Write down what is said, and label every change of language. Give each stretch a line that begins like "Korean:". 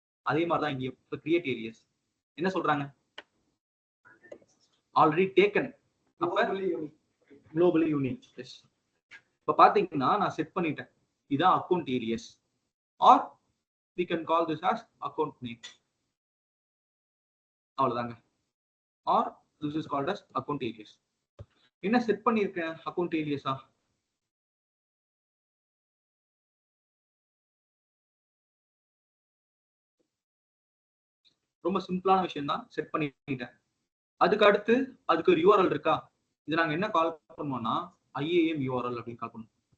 Tamil: அதே மாதிரிதான் இங்க இப்ப கிரியேட் ஏரியாஸ் என்ன சொல்றாங்க, ஆல்ரெடி டேக்கன், குளோபலி யூனிக். இப்ப பாத்தீங்கன்னா நான் செட் பண்ணிட்டேன், இதான் account areas, R
English: we can call this as account name.
Tamil: அவ்வளவுதாங்க.
English: or this is called as account alias.
Tamil: என்ன செட் பண்ணிருக்கேன் account alias-ஆ? ரொம்ப சிம்பிளான விஷயம் தான், செட் பண்ணிட்டேன். அதுக்கு அடுத்து அதுக்கு ஒரு URL இருக்கா, இது நாங்க என்ன கால் பண்ணுவோம்னா IAM URL அப்படின்னு கால் பண்ணுவோம்.